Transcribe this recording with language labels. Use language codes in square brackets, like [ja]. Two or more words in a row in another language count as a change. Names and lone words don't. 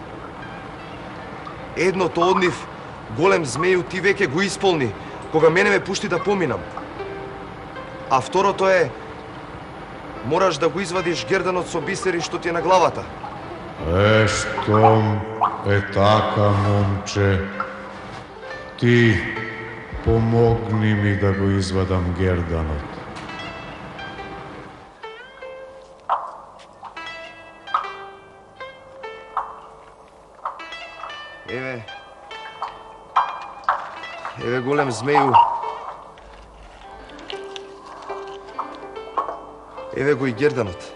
[mk] Едното од нив, голем змеју, ти веќе го исполни, кога мене ме пушти да поминам. А второто е, мораш да го извадиш герданот со бисери што ти е на главата. Штом е така, момче, ти помогни ми да го извадам герданот. Еве голем змеју. Еве го и герданот.